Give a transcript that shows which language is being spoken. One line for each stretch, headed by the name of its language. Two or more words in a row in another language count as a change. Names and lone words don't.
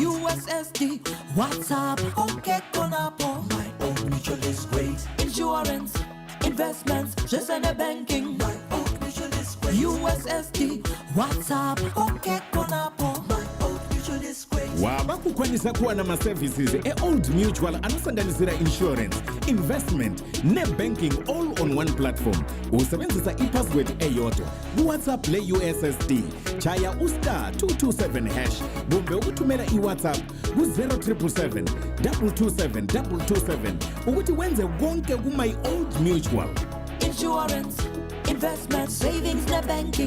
English: USSD, WhatsApp, okay, Konapo. My Old Mutual is great. Insurance, investments, just and banking. My Old Mutual is great. USSD, WhatsApp, okay, Konapo. My Old Mutual is great.
Shona: waba kukwanisa kuwa na ma-services e-Old Mutual anosanganisira insurance, investment ne-banking
English: all on one platform.
North Ndebele: Usebenzisa i-password eyodwa ku-WhatsApp le-USSD. Chaya *227# kumbe ukuthumela i-WhatsApp ku-0777 227 227 ukuthi wenze konke ku-My Old Mutual.
English: Insurance, investment, savings, net banking.